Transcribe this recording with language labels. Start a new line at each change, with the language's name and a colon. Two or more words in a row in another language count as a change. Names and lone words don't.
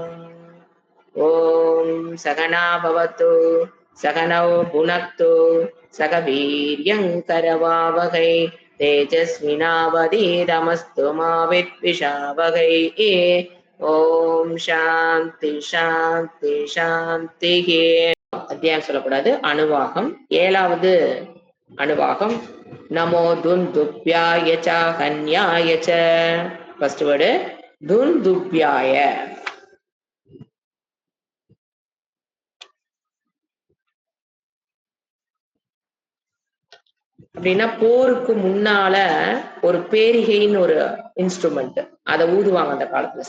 Sanskrit: ॐ सहना भवतु सहनौ भुनक्तु सह वीर्यं करवावहै तेजस्विनावधीतमस्तु मा विद्विषावहै। ॐ शान्ति शान्ति शान्ति.
Tamil: அத்தியாயம் சொல்லக்கூடாது. அணுவாகம் 7வது அணுவாகம்.
Sanskrit: नमो दुन्दुभ्याय च हन्याय च.
English: first word துந்துப்யாய.
Tamil: அப்படின்னா போருக்கு முன்னால ஒரு பேரிகைன்னு ஒரு இன்ஸ்ட்ருமெண்ட் அதை ஊதுவாங்க அந்த காலத்துல.